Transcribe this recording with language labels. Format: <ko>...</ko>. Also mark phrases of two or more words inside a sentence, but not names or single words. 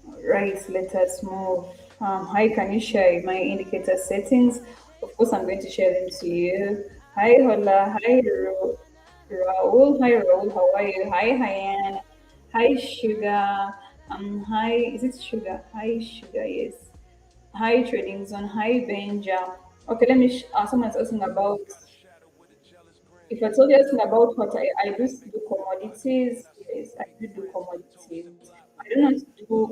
<en>Right, let us move. Hi, can you share my indicator settings? Of course, I'm going to share them to you. Hi, Hola. Hi, Raul. Hi, Raul. How are you? Hi, Hyan. Hi, Sugar. Hi, is it Sugar? Hi, Sugar. Yes. Hi, Trading Zone. Hi, Benja. Okay, let me. Someone's asking about. If you're totally asking about what I do commodities. Yes, I do commodities. I do not do.</en>